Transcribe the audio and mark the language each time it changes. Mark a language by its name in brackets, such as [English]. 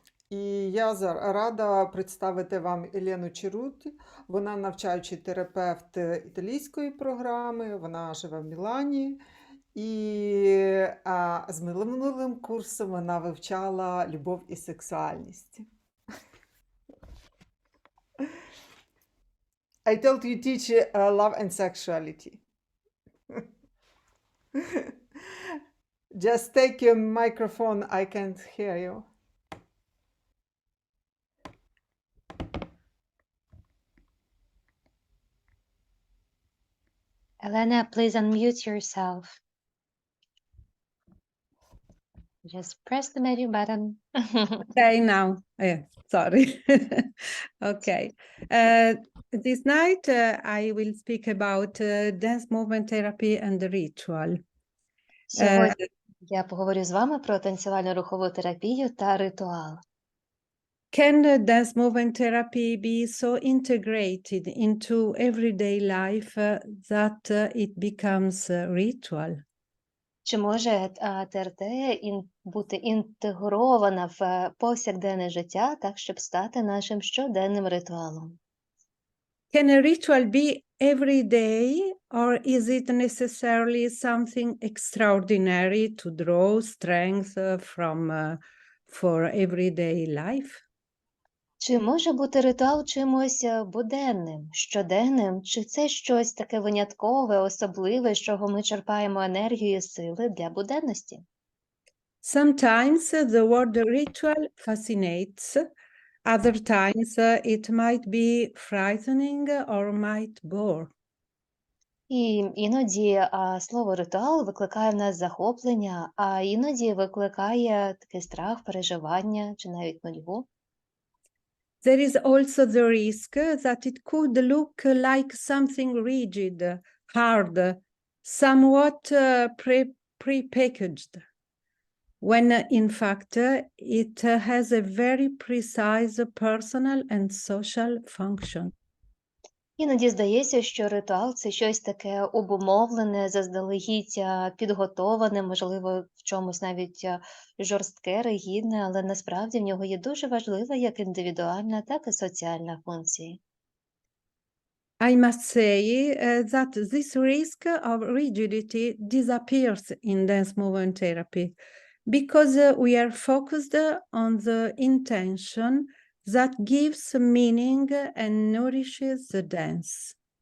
[Ukrainian] І я рада представити вам Елену Черуті. Вона навчаючий терапевт італійської програми, вона живе в Мілані. І з минулим курсом вона вивчала любов і сексуальність. [English] I told you teach love and sexuality. Just take your microphone, I can't hear you. Elena, please unmute yourself. Just press the menu button. Okay, now. Sorry. Okay. This night I will speak about dance movement therapy and the ritual. [Ukrainian] Сьогодні я поговорю з вами про танцювально-рухову терапію та ритуал. [English] Can dance movement therapy be so integrated into everyday life that it becomes a ritual? [Ukrainian] Чи може ТРТ бути інтегрована в повсякденне життя, так, щоб стати нашим щоденним ритуалом? [English] Can a ritual be every day, or is it necessarily something extraordinary to draw strength from for everyday life? [Ukrainian] Чи може бути ритуал чимось буденним, щоденним, чи це щось таке виняткове, особливе, з чого ми черпаємо енергію і сили для буденності? [English] Sometimes the word ritual fascinates, other times it might be frightening or might bore. [Ukrainian] І іноді слово ритуал викликає в нас захоплення, а іноді викликає такий страх, переживання чи навіть нудьгу. [English] There is also the risk that it could look like something rigid, hard, somewhat pre-packaged, when in fact it has a very precise personal and social function. [Ukrainian] Іноді здається, що ритуал – це щось таке обумовлене, заздалегідь підготоване, можливо, в чомусь навіть жорстке, ригідне, але насправді в нього є дуже важлива як індивідуальна, так і соціальна функція. [English] I must say that this risk of rigidity disappears in dance movement therapy because we are focused on the intention that gives meaning and nourishes the dance.